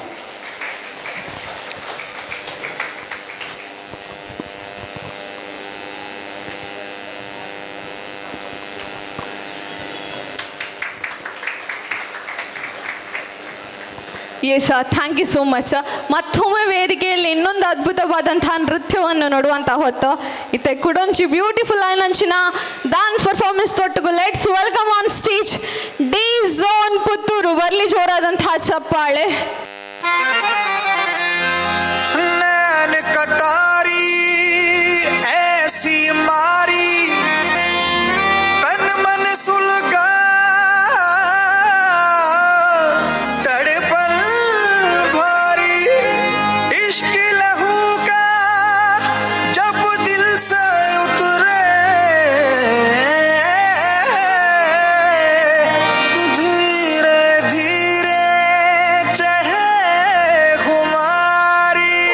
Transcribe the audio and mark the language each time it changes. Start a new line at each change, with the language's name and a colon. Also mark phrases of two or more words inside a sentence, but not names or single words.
English: Yes thank you so much.
Kannada: ಮತ್ತೊಮ್ಮೆ ವೇದಿಕೆಯಲ್ಲಿ ಇನ್ನೊಂದು ಅದ್ಭುತವಾದಂತಹ ನೃತ್ಯವನ್ನು ನೋಡುವಂಥ ಹೊತ್ತು
Tulu: ಇತ್ತೆ ಕುಡೊಂಚಿ
Kannada: ಬ್ಯೂಟಿಫುಲ್ ಆಯ್ನಂಚಿನ
English: dance performance
Kannada: ತೊಟ್ಟುಗು
English: let's welcome on stage
Kannada: ಡಿ ಝೋನ್ ಪುತ್ತೂರು. ಬರಲಿ ಜೋರಾದಂತಹ ಚಪ್ಪಾಳೆ.
Hindi: कटारी ऐसी मारी तन मन सुलगा तड़पन भारी इश्क लहू का जब दिल से उतरे धीरे धीरे चढ़े खुमारी.